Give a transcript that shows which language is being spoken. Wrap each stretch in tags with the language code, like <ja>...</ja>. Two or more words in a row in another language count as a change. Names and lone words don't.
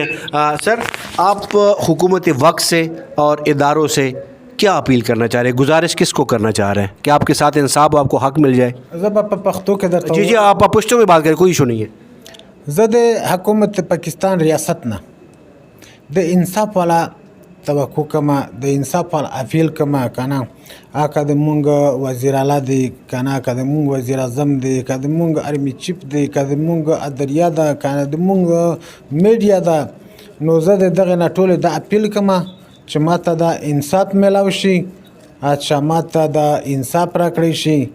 <ur>سر آپ حکومت وقت سے اور اداروں سے کیا اپیل کرنا چاہ رہے ہیں, گزارش کس کو کرنا چاہ رہے ہیں کہ آپ کے ساتھ انصاف آپ کو حق مل جائے؟ جی آپ پشتوں میں بات کریں, کوئی ایشو نہیں ہے.</ur> <ps>زد حکومت پاکستان ریاست نہ د انصاف والا توقع کما, د انصاف والا اپیل کما کنا آکا د مونگ وزیر اعلیٰ دی کنا, که د مونگ وزیر اعظم دی, که د مونگ</ps> <en>army chief</en> <ps>دی, که د مونگ ادریا دا, که د مونگ میډیا دا, نو زه د دغې نه ټولې دا اپیل کما چې ماته دا انصاف میلاو شي, چې ماته دا انصاف راکړی شي.</ps>